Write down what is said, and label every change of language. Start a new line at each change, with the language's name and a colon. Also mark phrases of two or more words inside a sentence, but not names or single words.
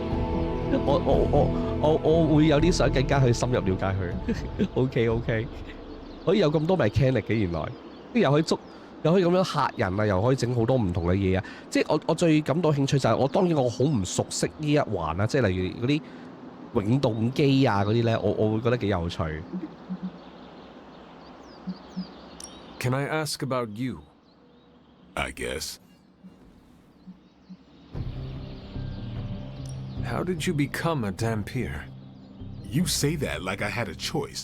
Cantonese: 我會有啲想更加去深入了解佢。OK， 可以有咁多 mechanic 嘅原來，又可以捉，又可以咁樣嚇人啊，又可以整好多唔同嘅嘢啊！即係我最感到興趣就係當然我好唔熟悉呢一環啦，即係例如嗰啲永動機啊嗰啲咧，我會覺得幾有趣。
English: Can I ask about you? I guess. How did you become a Dampier? You say that like I had a choice.